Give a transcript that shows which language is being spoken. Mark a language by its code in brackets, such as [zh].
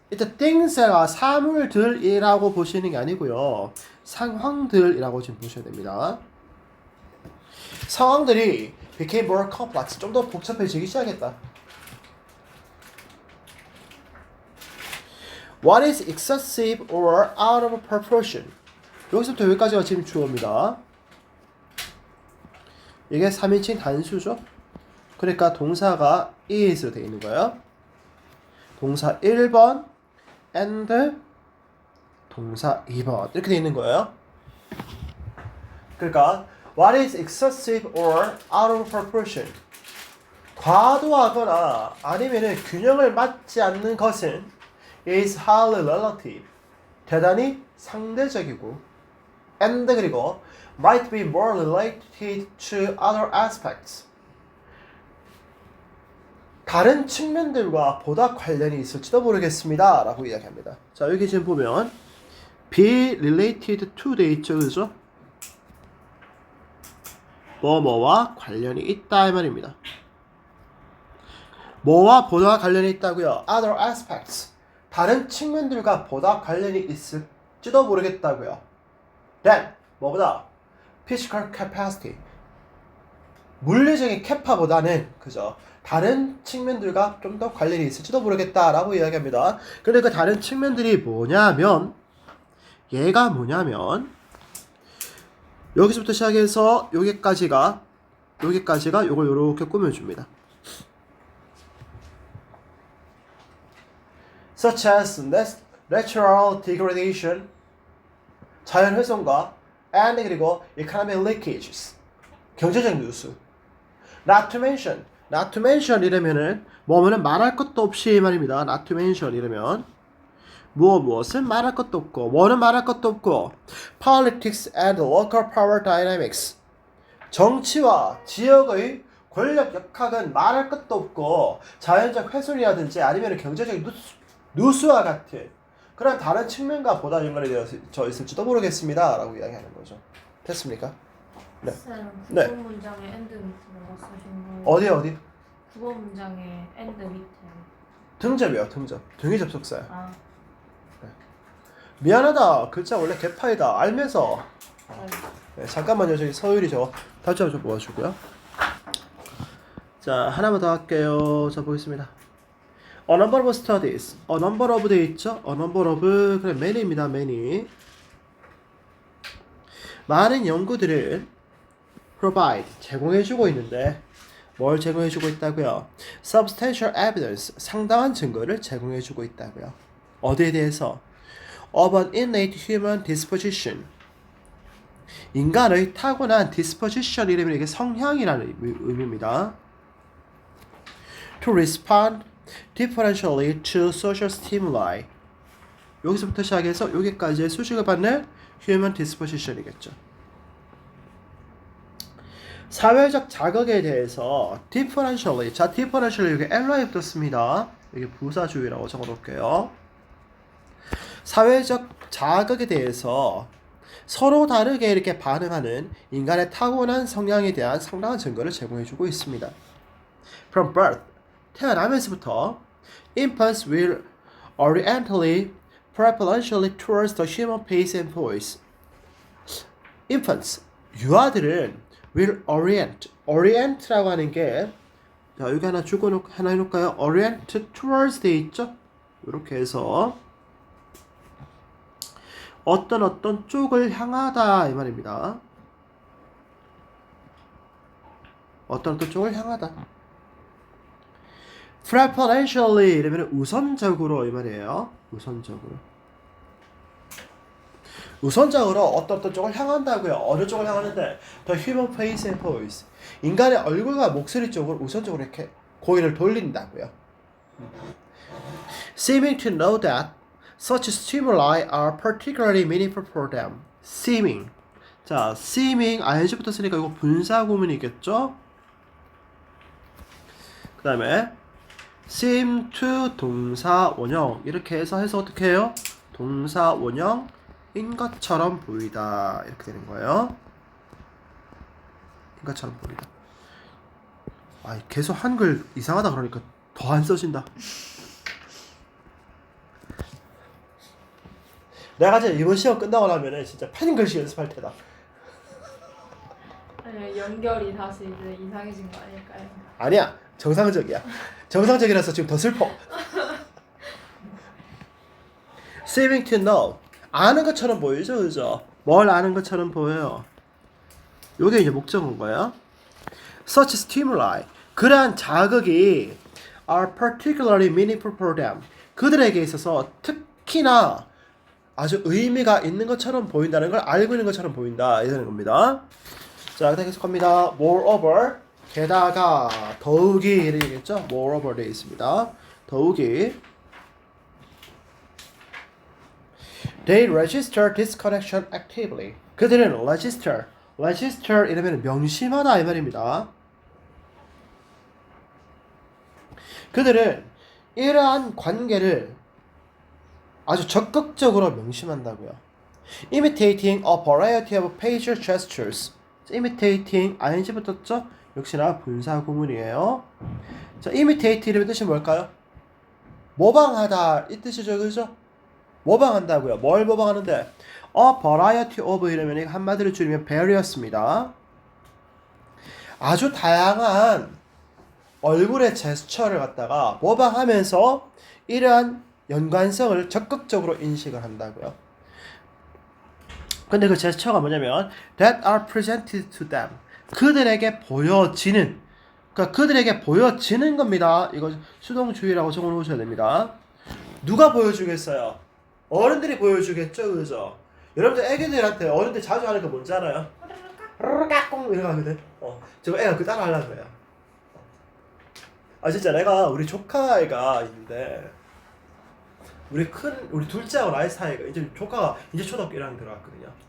[ko] 일단 things가 사물들이라고 보시는 게 아니고요. 상황들이라고 지금 보셔야 됩니다. [en] 상황들이 became more complex. [ko] 좀 더 복잡해지기 시작했다. [en] What is excessive or out of proportion? [ko] 여기서부터 여기까지가 지금 주어입니다. 이게 3인칭 단수죠. 그러니까 동사가 is로 되어 있는 거예요. 동사 1번 and 동사 2번 이렇게 되어 있는 거예요. [en] 그러니까 what is excessive or out of proportion? [ko] 과도하거나 아니면은 균형을 맞지 않는 것은 [en] is highly relative. [ko] 대단히 상대적이고 [en] and [ko] 그리고 [en] might be more related to other aspects. [ko] 다른 측면들과 보다 관련이 있을지도 모르겠습니다. 라고 이야기합니다. 자, 여기 지금 보면 [en] be related to [ko] 돼 있죠. 그죠? 뭐와 관련이 있다 이 말입니다. 뭐와 보다 관련이 있다고요? [en] other aspects. [ko] 다른 측면들과 보다 관련이 있을지도 모르겠다고요. [en] then 뭐보다 physical capacity. [ko] 물리적인 캐파보다는 그죠? 다른 측면들과 좀 더 관련이 있을지도 모르겠다라고 이야기합니다. 근데 그 다른 측면들이 뭐냐면 얘가 뭐냐면 여기서부터 시작해서 여기까지가 요걸 요렇게 꾸며줍니다. [en] Such as natural degradation, [ko] 자연 훼손과 [en] and [ko] 그리고 [en] economic leakages, [ko] 경제적 누수. [en] Not to mention [ko] 이러면은 뭐면은 말할 것도 없이 말입니다. [en] Not to mention [ko] 이러면 무엇은 말할 것도 없고 뭐는 말할 것도 없고 [en] politics and local power dynamics [ko] 정치와 지역의 권력 역학은 말할 것도 없고 자연적 훼손이라든지 아니면 경제적 누수와 같은 그런 다른 측면과 보다 연관이 되어 있을지도 모르겠습니다 라고 이야기하는 거죠. 됐습니까? 네. 쌤, 네. 구번 문장에 end 밑에 뭐가 쓰신 거예요? 어디? 구번 문장에 end 밑에. 등접이요. 등위 접속사요. 아, 미안하다. 글자 원래 개파이다. 알면서. 네. 네, 잠깐만요. 저기 서율이 저 답장 좀 모아주고요. 자, 하나만 더 할게요. 자, 보겠습니다. [en] A number of studies. A number of [ko] 돼 있죠? [en] A number of 그래 many입니다. many. [ko] 많은 연구들을 provide 제공해주고 있는데 뭘 제공해주고 있다고요? [en] Substantial evidence [ko] 상당한 증거를 제공해주고 있다고요. 어디에 대해서? [en] Of an innate human disposition [ko] 인간의 타고난 [en] disposition [ko] 이라면 이게 성향이라는 의미입니다. [en] To respond differentially to social stimuli [ko] 여기서부터 시작해서 여기까지의 수식을 받는 [en] human disposition이겠죠. [ko] 사회적 자극에 대해서 differentially 자 differentially 여기 li 붙었습니다. 여기 부사주의라고 적어놓을게요. 사회적 자극에 대해서 서로 다르게 이렇게 반응하는 인간의 타고난 성향에 대한 상당한 증거를 제공해주고 있습니다. [en] From birth, [ko] 태어나면서부터 [en] infants will orientally preferentially towards the human face and voice. [ko] infants, 유아들은 [en] will orient [ko] 라고 하는 게 자, 여기 하나 해놓을까요? [en] orient towards [ko] 돼 있죠? 이렇게 해서 어떤 쪽을 향하다 이 말입니다. 어떤 쪽을 향하다. preferentially 이러면 우선적으로 이 말이에요. 우선적으로 어떤 쪽을 향한다고요. 어느 쪽을 향하는데 [en] the human face and voice. [ko] 인간의 얼굴과 목소리 쪽을 우선적으로 이렇게 고개를 돌린다고요. [en] Seeming to know that such stimuli are particularly meaningful for them. Seeming. [ko] 자, seeming ing부터 쓰니까 이거 분사 구문이겠죠? 그 다음에 [en] seem to [ko] 동사 원형 이렇게 해서 어떻게 해요? 동사 원형인 것처럼 보이다 이렇게 되는 거예요. 인 것처럼 보이다. 아, 계속 한글 이상하다 그러니까 더 안 써진다. 내가 이제 이번 시험 끝나고 나면은 진짜 펜 글씨 연습할 테다. 아니, 연결이 다시 이제 이상해진 거 아닐까요? 아니야, 정상적이야. 정상적이라서 지금 더 슬퍼. [en] Seeming to know, [ko] 아는 것처럼 보이죠, 그죠? 뭘 아는 것처럼 보여요. 요게 이제 목적어인 거예요. [en] Such stimuli, [ko] 그러한 자극이 [en] are particularly meaningful for them. [ko] 그들에게 있어서 특히나 아주 의미가 있는 것처럼 보인다는 걸 알고 있는 것처럼 보인다 이러는 겁니다. 자, 계속합니다. Moreover, 게다가 더욱이 이렇게 되겠죠? Moreover 되어 있습니다. [en] 더욱이 They register this connection actively. [ko] 그들은 register 이러면 명심하다 이 말입니다. 그들은 이러한 관계를 아주 적극적으로 명심한다고요. [en] Imitating a variety of facial gestures. [ko] Imitating ing 붙었죠? 역시나 분사 구문이에요. 자, imitate 이름의 뜻이 뭘까요? 모방하다 이 뜻이죠, 그죠? 모방한다고요. 뭘 모방하는데? [en] A variety of [ko] 이러면 한마디로 줄이면 various입니다. 아주 다양한 얼굴의 제스처를 갖다가 모방하면서 이러한 연관성을 적극적으로 인식을 한다고요. 근데 그 제스처가 뭐냐면 [en] that are presented to them. [ko] 그들에게 보여지는, 그러니까 그들에게 보여지는 겁니다. 이거 수동주의라고 적어 놓으셔야 됩니다. 누가 보여주겠어요? 어른들이 보여주겠죠, 그죠? 여러분들 애기들한테 어른들 자주 하는 거 뭔지 알아요? 까꿍 이러고 하거든. 저거 애가 그 따라 하려고 해요. 아, 진짜 내가 우리 조카애가 있는데 우리 둘째하고 나이 사이가 이제 조카가 이제 초등학교 1학년 들어갔거든요.